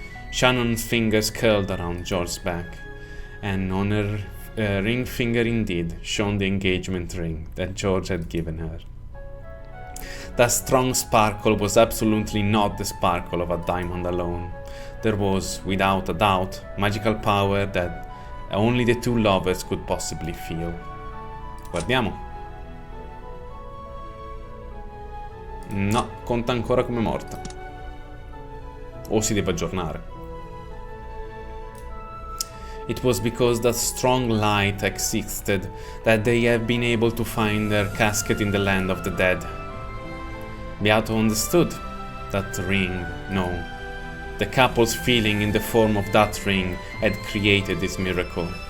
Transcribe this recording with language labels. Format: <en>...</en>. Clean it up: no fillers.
<en>Shannon's fingers curled around George's back, and on her ring finger indeed shone the engagement ring that George had given her. That strong sparkle was absolutely not the sparkle of a diamond alone. There was, without a doubt, magical power that only the two lovers could possibly feel.</en> <it>Guardiamo. No, conta ancora come morta. O si deve aggiornare.</it> <en>It was because that strong light existed that they have been able to find their casket in the land of the dead. Beato understood that ring, no. The couple's feeling in the form of that ring had created this miracle.</en>